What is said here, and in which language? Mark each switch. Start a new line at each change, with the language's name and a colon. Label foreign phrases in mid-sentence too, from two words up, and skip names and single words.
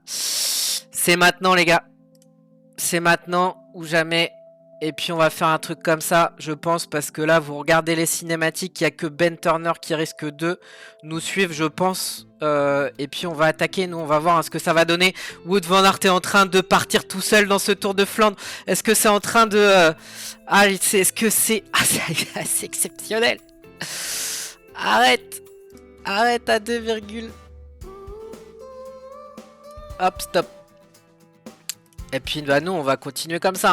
French: C'est maintenant les gars. C'est maintenant ou jamais. Et puis on va faire un truc comme ça je pense. Parce que là vous regardez les cinématiques. Il n'y a que Ben Turner qui risque de nous suivre je pense. Et puis on va attaquer. Nous on va voir hein, ce que ça va donner. Wout van Aert est en train de partir tout seul dans ce Tour de Flandre. Est-ce que c'est en train de... Ah est-ce que c'est... Ah c'est exceptionnel. Arrête. Arrête à 2, hop, stop. Et puis bah nous on va continuer comme ça.